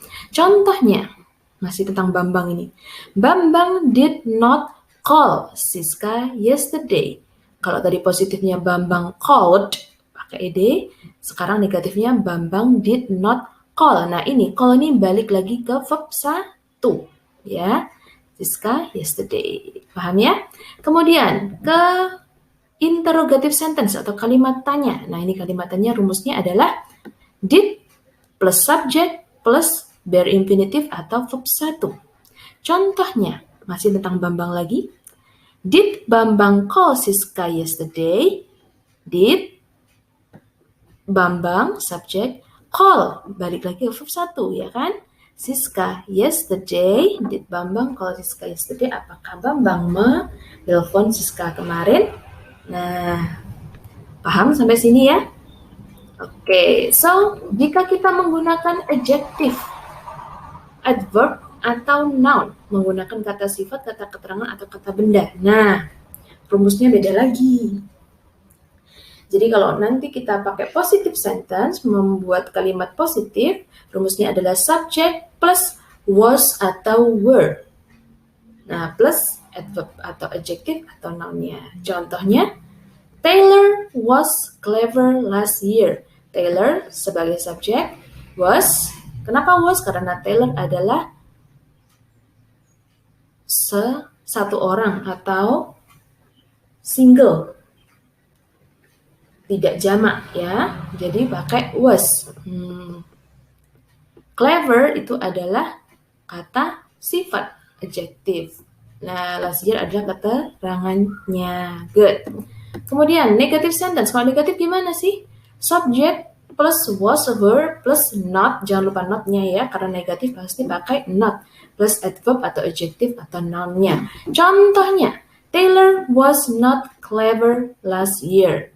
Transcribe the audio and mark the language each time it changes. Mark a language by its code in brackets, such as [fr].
[id] Contohnya, masih tentang Bambang ini. [en] Bambang did not call Siska yesterday. [id] Kalau tadi positifnya [en] Bambang called, [id] pakai ed, sekarang negatifnya [en] Bambang did not call. [id] Nah ini, call ini balik lagi ke verb 1. Ya, Siska yesterday. Paham ya? Kemudian ke interrogative sentence atau kalimat tanya. Nah ini kalimat tanya rumusnya adalah did plus subject plus bare infinitive atau verb 1. Contohnya, masih tentang Bambang lagi. [en] Did Bambang call Siska yesterday? [id] Did Bambang subjek call, balik lagi ke verb 1 ya kan? [en] Siska yesterday, did Bambang call Siska yesterday? [id] Apakah Bambang menelpon Siska kemarin? Nah, paham sampai sini ya? Oke, so jika kita menggunakan adjective, adverb atau noun, menggunakan kata sifat, kata keterangan atau kata benda. Nah, rumusnya beda lagi. Jadi kalau nanti kita pakai positive sentence, membuat kalimat positif, rumusnya adalah subject plus was atau were. Nah, plus adverb atau adjective atau noun-nya. [en] Contohnya, Taylor was clever last year. [id] Taylor sebagai subjek, was. Kenapa was? Karena Taylor adalah satu orang atau single. Tidak jamak ya, jadi pakai was. Clever itu adalah kata sifat, adjektif. Nah, last year adalah keterangannya. Good. Kemudian negative sentence. Kalau negatif gimana sih? [en] Subject plus was, were plus not. [id] Jangan lupa not-nya ya, karena negatif pasti pakai not plus adverb atau adjective atau noun-nya. [en] Contohnya, Taylor was not clever last year.